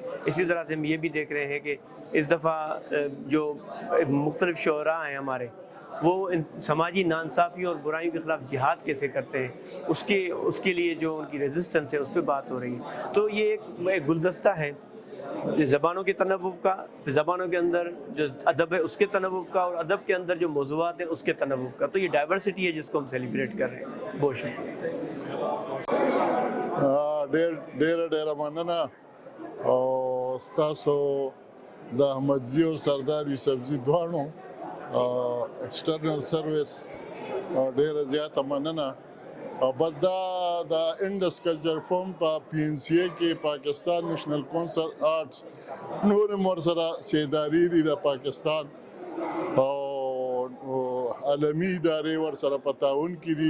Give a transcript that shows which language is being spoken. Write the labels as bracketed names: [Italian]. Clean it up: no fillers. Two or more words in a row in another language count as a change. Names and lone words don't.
[Urdu] اسی طرح سے ہم یہ بھی دیکھ رہے ہیں کہ اس دفعہ جو مختلف شعرا ہیں ہمارے، وہ سماجی ناانصافی اور برائیوں کے خلاف جہاد کیسے کرتے ہیں، اس کے لیے جو ان کی रेजिस्टेंस ہے اس پر بات ہو رہی ہے। تو یہ ایک گلدستہ ہے زبانوں کے تنوع کا، زبانوں کے اندر جو ادب ہے اس کے تنوع کا، اور ادب کے اندر جو موضوعات ہیں اس کے تنوع کا. تو یہ डाइवर्सिटी ہے جس کو ہم सेलिब्रेट کر رہے ہیں। بہت شکریہ. [Pashto] ډېره مننه او ستاسو د احمدزي او سردار یوسفزي دواړو [English] external service [Pashto] ډېره زیاته مننه. او بس دا د انډس کلچر فورم په پی ان سی ای کې پاکستان نیشنل کونسل آرټس نور مور سره سیداری دي د پاکستان او عالمي ادارې ور سره په تعاون کې دي.